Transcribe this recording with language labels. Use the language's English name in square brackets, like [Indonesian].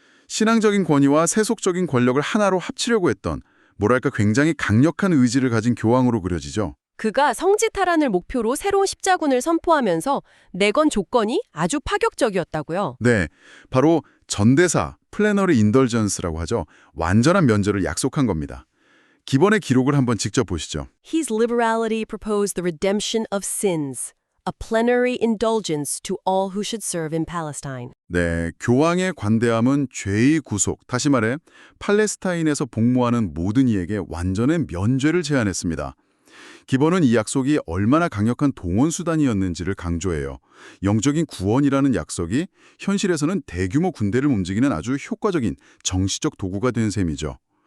[Korean] 신앙적인 권위와 세속적인 권력을 하나로 합치려고 했던 뭐랄까 굉장히 강력한 의지를 가진 교황으로 그려지죠. 그가 성지 탈환을 목표로 새로운 십자군을 선포하면서 내건 조건이 아주 파격적이었다고요. 네, 바로 전대사, 플래너리 인덜전스라고 하죠. 완전한 면제를 약속한 겁니다. 기본의 기록을 한번 직접 보시죠. [English] His liberality proposed the redemption of sins, a plenary indulgence to all who should serve in Palestine. [Korean] 네, 교황의 관대함은 죄의 구속, 다시 말해 팔레스타인에서 복무하는 모든 이에게 완전한 면죄를 제안했습니다. 기본은 이 약속이 얼마나 강력한 동원수단이었는지를 강조해요. 영적인 구원이라는 약속이 현실에서는 대규모 군대를 움직이는 아주 효과적인 정치적 도구가 된 셈이죠.